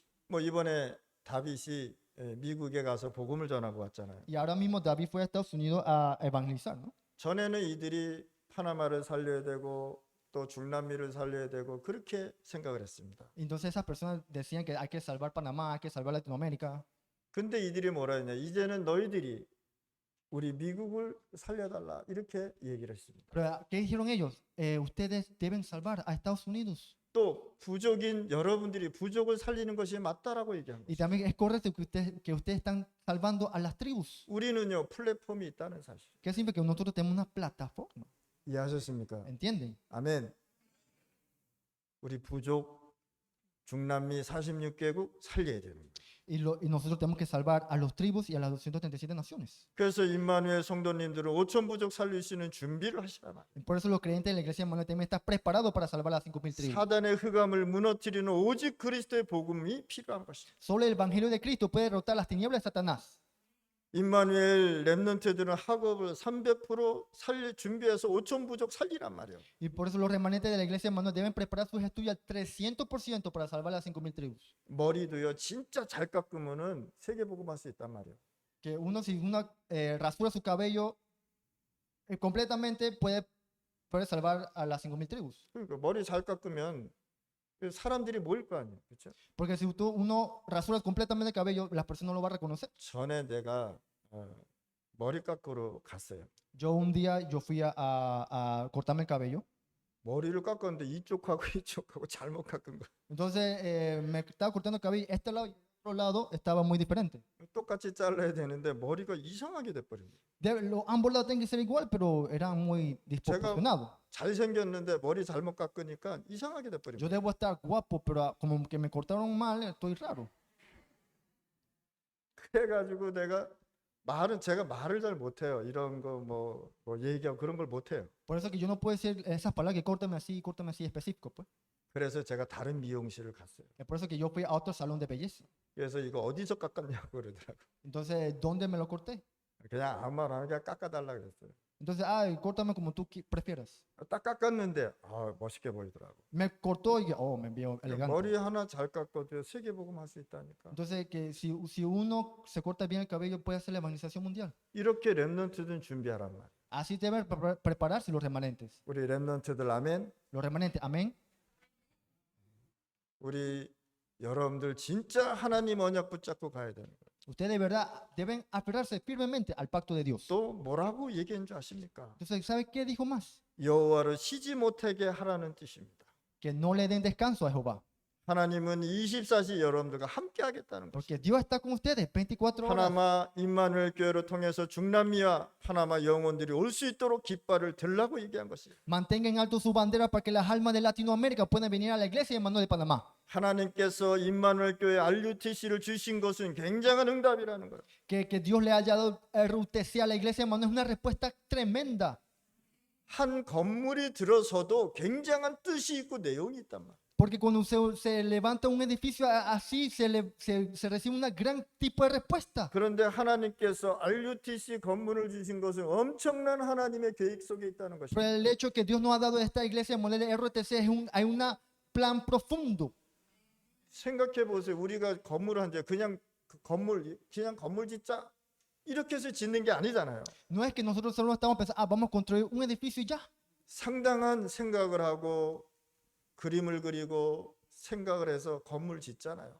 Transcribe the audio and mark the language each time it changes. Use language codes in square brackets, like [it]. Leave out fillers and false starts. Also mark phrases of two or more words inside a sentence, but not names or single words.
[ko] 뭐 이번에 다윗이 미국에 가서 복음을 전하고 왔잖아요. [es] Y ahora mismo David fue a Estados Unidos a evangelizar, ¿no? [ko] 전에는 이들이 파나마를 살려야 되고 또 중남미를 살려야 되고 그렇게 생각을 했습니다. [es] Entonces esas personas decían que hay que salvar Panamá, hay que salvar Latinoamérica. [ko] 근데 이들이 뭐라 했냐? 이제는 너희들이 우리 미국을 살려달라 이렇게 얘기를 했습니다. [es] Pero ¿qué dijeron ellos? Ustedes deben salvar a Estados Unidos. [ko] 또 부족인 여러분들이 부족을 살리는 것이 맞다라고 얘기한 [es] Y [ko] 거예요. [es] también es correcto que ustedes están salvando a las tribus. [ko] 우리는요 플랫폼이 있다는 사실 [es] Que significa que nosotros tenemos una plataforma. [ko] 이해하셨습니까? [es] ¿Entienden? [ko] 아멘. 우리 부족 중남미 46개국 살려야 됩니다. [es] Y nosotros tenemos que salvar a los tribus y a las 237 naciones. [ko] 그래서 임마누엘 성도님들은 5천 부족 살릴 수 있는 준비를 하시라 말이에요. [es] Y por eso los creyentes de la iglesia de Manuel también están preparados para salvar a las 5,000 tribus. [ko] 사단의 흑암을 무너뜨리는 오직 그리스도의 복음이 필요한 것입니다. [es] Solo el evangelio de Cristo puede derrotar las tinieblas de Satanás. [ko] 임마누엘 렘넌트들은 학업을 300% 준비해서 5천 부족 살리란 말이에요. [es] Y por eso los remanentes de la iglesia de Manuel deben preparar sus estudios al 300% para salvar a las 5,000 tribus. [ko] 머리도요 진짜 잘 깎으면은 세계 복음할 수 있단 말이에요. [es] Que uno si uno rasura su cabello completamente puede salvar a las 5,000 tribus. [ko] 그러니까 머리 잘 깎으면 사람들이 모일 거 아니에요, 그렇죠? [es] Porque si uno rasura completamente el cabello, las personas no lo van a reconocer. [ko] 전에 내가 머리 깎으러 갔어요. [es] Yo un día yo fui a cortarme el cabello. [ko] 머리를 깎았는데 이쪽하고 이쪽하고 잘못 깎은 거예요. [es] Entonces me estaba cortando el cabello. Este lado y el otro lado estaba muy diferente. [ko] 똑같이 잘라야 되는데 머리가 이상하게 돼버린 거예요. [es] Ambos lados tienen que ser igual, pero eran muy desproporcionados. [ko] 잘생겼는데 머리 잘못 깎으니까 이상하게 돼버린 [es] Yo [ko] 거예요. [es] debo estar guapo, pero como que me cortaron mal, estoy raro. [ko] 그래가지고 제가 말을 잘 못해요. 이런 거 뭐 얘기하고 그런 걸 못해요. [es] Por eso que yo no puedo decir esas palabras que córtame así específico, pues. [ko] 그래서 제가 다른 미용실을 갔어요. [es] Es por eso que yo fui a otro salón de belleza. [ko] 그래서 이거 어디서 깎았냐고 그러더라고. [es] Entonces, ¿dónde me lo corté? [ko] 그냥 아무 말 안 하고 그냥 깎아달라 그랬어요. [es] Entonces, córtame como tú prefieras. [ko] 딱 깎았는데 멋있게 보이더라고. [es] Me cortó y me vio elegante. [ko] 머리 하나 잘 깎아도 세계 복음 할 수 있다니까. [es] Entonces, que si uno se corta bien el cabello, puede hacer la evangelización mundial. [ko] 이렇게 렘넌트들은 준비하란 말. [es] Así deben prepararse los remanentes. [ko] 우리 렘넌트들 아멘. [es] Los remanentes, amén. [ko] 우리 여러분들 진짜 하나님 언약 붙잡고 가야 되는 거예요. [es] Ustedes de verdad deben aferrarse firmemente al pacto de Dios. [ko] 또 뭐라고 얘기한 줄 아십니까? [es] Entonces, ¿sabe qué dijo más? [ko] 여호와를 쉬지 못하게 하라는 뜻입니다. [es] Que no le den descanso a Jehová. [ko] 하나님은 24시 여러분들과 함께 하겠다는 것입니다. [es] Porque Dios está con ustedes 24 horas. [ko] 파나마 임마누엘 교회를 통해서 중남미와 파나마 영혼들이 올 수 있도록 깃발을 들라고 얘기한 것이에요. [es] Mantengan en alto su bandera para que las almas de Latinoamérica puedan venir a la iglesia de Manuel de Panamá. [ko] 하나님께서 임마누엘 교회 RUTC를 주신 것은 굉장한 응답이라는 거예요. [es] Que Dios le haya dado RUTC a la iglesia de Manuel es una respuesta tremenda. [ko] 한 건물이 들어서도 굉장한 뜻이 있고 내용이 있단 말이에요. [es] Porque cuando se levanta un edificio así, se recibe un gran tipo de respuesta. [ko] 그런데 하나님께서 RUTC 건물을 주신 것은 엄청난 하나님의 계획 속에 있다는 [es] Pero [ko] 것입니다. [es] el hecho que Dios nos ha dado esta iglesia de Manuel de RUTC hay un plan profundo. [ko] 생각해 보세요. 우리가 건물을 한데 그냥 건물 짓자 이렇게 해서 짓는 게 아니잖아요. [es] No es que nosotros solo estamos pensando, vamos a construir un edificio y ya. [ko] 상당한 생각을 하고 그림을 그리고 생각을 해서 건물 짓잖아요.